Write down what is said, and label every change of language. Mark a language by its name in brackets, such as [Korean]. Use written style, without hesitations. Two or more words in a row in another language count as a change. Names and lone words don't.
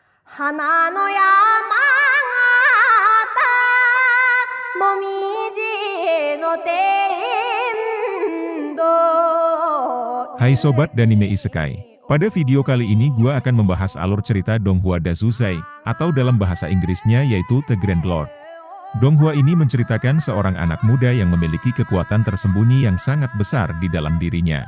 [Japanese] 花の山形もみじの天童. [Indonesian] Hai Sobat Danime Isekai. Pada video kali ini gua akan membahas alur cerita Donghua Dazuzai, atau dalam bahasa Inggrisnya yaitu The Grand Lord. Donghua ini menceritakan seorang anak muda yang memiliki kekuatan tersembunyi yang sangat besar di dalam dirinya.